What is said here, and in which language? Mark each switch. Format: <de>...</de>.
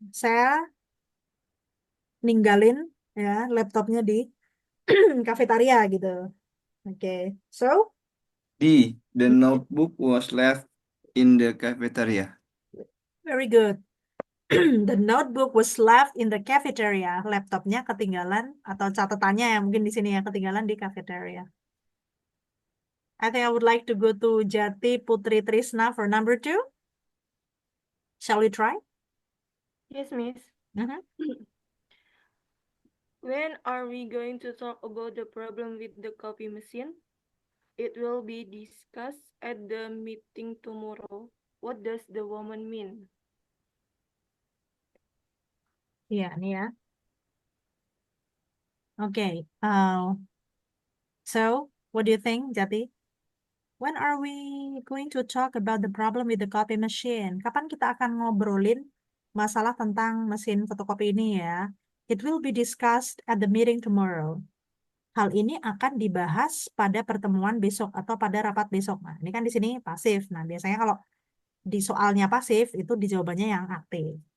<id>Saya ninggalin ya laptopnya di kafetaria gitu.</id> <en>Okay. So, The notebook was left in the cafeteria. very good. The notebook was left in the cafeteria.</en> <id>Laptopnya ketinggalan atau catatannya yang mungkin di sini ya ketinggalan di cafeteria.</id> <en>I think I would like to go to Jati Putri Trisna for number 2. Shall we try? Yes, Miss. Mhm. When are we going to talk about the problem with the copy machine? It will be discussed at the meeting tomorrow. What does the woman mean?</en> <id>Iya, nih ya.</id> <en>Okay. So, what do you think, Jati? When are we going to talk about the problem with the copy machine?</en> <id>Kapan kita akan ngobrolin masalah tentang mesin fotokopi ini ya?</id> <en>It will be discussed at the meeting tomorrow.</en> <id>Hal ini akan dibahas pada pertemuan besok atau pada rapat besok. Nah, ini kan di sini pasif. Nah, biasanya kalau di soalnya pasif itu di jawabannya yang aktif.</id>